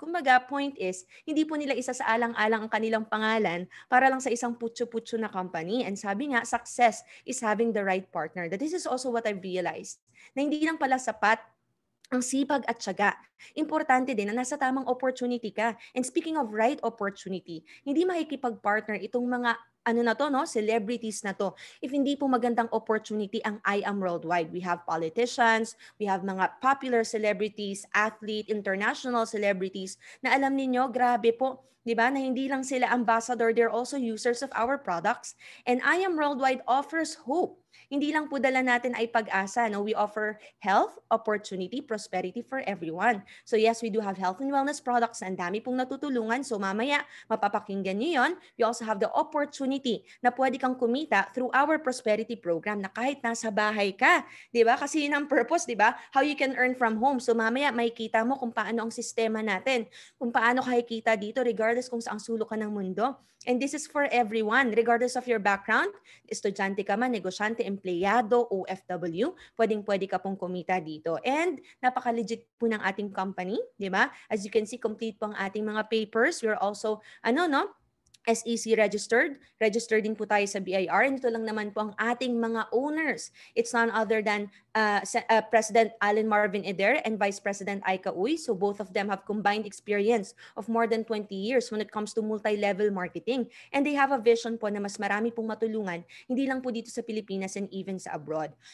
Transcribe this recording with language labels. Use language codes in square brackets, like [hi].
[tl] Kumbaga, [en] point is, [tl] hindi po nila isa sa alang-alang ang kanilang pangalan para lang sa isang putyo-putyo na company. [en] And [tl] sabi nga, [en] success is having the right partner. That this is also what I've realized. [tl] Na hindi lang pala sapat ang sipag at tiyaga. Importante din na nasa tamang opportunity ka. [en] And speaking of right opportunity, [tl] hindi makikipag-partner itong mga celebrities na to. [en] If hindi po magandang opportunity ang I Am Worldwide. We have politicians, we have mga popular celebrities, athlete, international celebrities [tl] na alam niyo, grabe po, 'di ba? Na hindi lang sila ambassador, [en] they're also users of our products. And I Am Worldwide offers hope. [tl] Hindi lang po dala natin ay pag-asa, no? [en] We offer health, opportunity, prosperity for everyone. So yes, we do have health and wellness products. [tl] Ang dami pong natutulungan. So mamaya, mapapakinggan niyo yon. [en] We also have the opportunity [tl] na pwede kang kumita [en] through our prosperity program [tl] na kahit nasa bahay ka. Di ba? Kasi yun ang purpose, di ba? [en] How you can earn from home. [tl] So mamaya, makikita mo kung paano ang sistema natin. Kung paano kahikita dito regardless kung saang sulok ka ng mundo. [en] And this is for everyone, regardless of your background. [tl] Estudyante ka man, negosyante, empleyado, OFW, pwedeng-pwede ka pong kumita dito. And napaka-legit po ng ating company, di ba? [en] As you can see, complete [tl] po ang ating mga [en] papers. We're also, SEC registered. [tl] Registered din po tayo sa BIR. And ito lang naman po ang ating mga owners. [en] It's none other than President Allen Marvin Eder and Vice President Aika Uy. So both of them have combined experience of more than 20 years when it comes to multi-level marketing. And they have a vision [tl] po na mas marami pong matulungan, hindi lang po dito sa Pilipinas and even sa abroad.